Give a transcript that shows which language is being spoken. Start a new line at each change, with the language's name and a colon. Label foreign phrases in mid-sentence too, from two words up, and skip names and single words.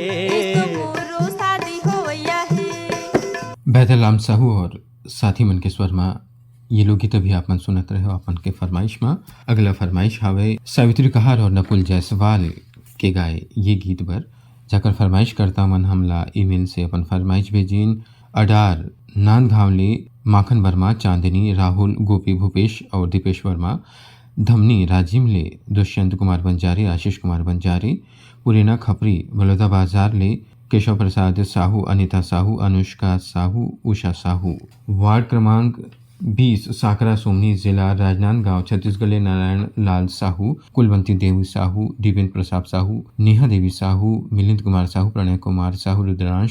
Chhattisgarhi: ऐसो मोरो शादी होया है बैदलाम साहू और साथी मन के स्वर में ये लोकगीत अभी आप मन सुनत रहे हो अपन के फरमाइश में। अगला फरमाइश हावे सावित्री कहार और नकुल जायसवाल के गाए ये गीत पर जाकर फरमाइश करता मन हमला ईमेल से अपन फरमाइश भेजिन अडार नांद घावले माखन वर्मा चांदनी राहुल गोपी भूपेश और दीपेश वर्मा धमनी राजिम ले दुष्यंत कुमार बंजारे आशीष कुमार बंजारे पुरेना खपरी बलौदा बाजार ले केशव प्रसाद साहू अनिता साहू अनुष्का साहू उषा साहू वार्ड क्रमांक 20 साकरा सोमनी जिला राजनांदगांव छत्तीसगढ़ ले नारायण लाल साहू कुलवंती देवी साहू दिवेंद्र प्रताप साहू नेहा देवी साहू मिलिंद कुमार साहू प्रणय कुमार साहू रुद्रांश